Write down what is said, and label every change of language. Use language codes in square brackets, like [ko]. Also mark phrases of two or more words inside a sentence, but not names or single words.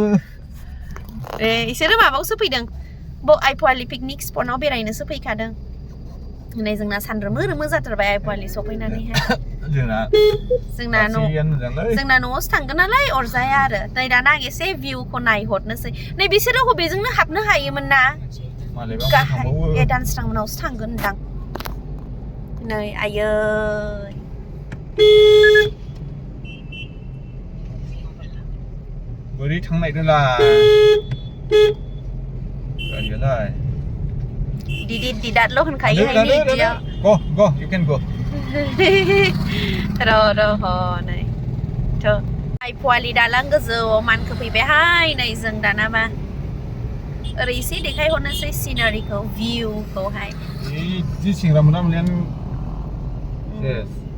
[brx] इसोरो माबायावसो फैदों आइफवालि [en] picnic spotआव [brx] बेरायनोसो फैखादों नै जोंना सान रोमो जाथारबाय आइफवालि सफैनानैहाय जोंना न'आवसो थांगोन नालाय अरजाया आरो नै दाना आं एसे भिउखौ नायहरनोसै नै बिसोरो हबेजोंनो हाबनो हायोमोन ना गाहाय दानस्रांमोनावसो थांगोन दां नै आयै बोरै थांनायदोंलाय गारियालाय दिदाल' होनखायोहाय बिदियाव [en] go you can go [brx] र' नै आइफवालि दालां गोजौआव मानखोफैबायहाय नै जों दानाबा ओरै एसे देखायहरनोसै सिनारिखौ भिउखौहाय जि सिंग्रा मोना मोनलेन yes